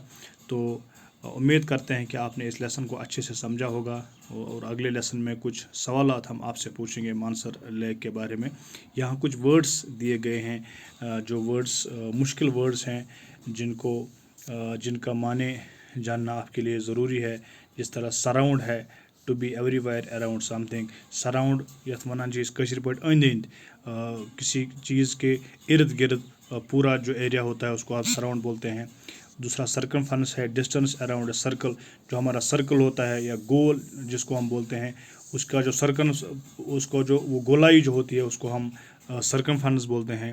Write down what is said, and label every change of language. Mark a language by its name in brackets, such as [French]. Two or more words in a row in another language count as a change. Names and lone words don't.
[Hindi] तो उम्मीद करते हैं कि आपने इस लेसन को अच्छे से समझा होगा, और अगले लेसन में कुछ सवालात हम आपसे पूछेंगे मानसर लेक के बारे में। यहाँ कुछ वर्ड्स दिए गए हैं, जो वर्ड्स मुश्किल वर्ड्स हैं जिनका माने जानना आपके लिए ज़रूरी है। जिस तरह सराउंड है, [English] To be everywhere around something. [Kashmiri] सराउंड यथ वनान चीज़ कशिर पट अंद अंद, [Hindi] किसी चीज़ के इर्द गिर्द पूरा जो एरिया होता है उसको आप सराउंड बोलते हैं। दूसरा सर्कमफरेंस है, [English] distance around a circle, [Hindi] जो हमारा सर्कल होता है या गोल जिसको हम बोलते हैं, उसका जो उसको जो वो गोलाई जो होती है उसको हम सर्कमफरेंस बोलते हैं।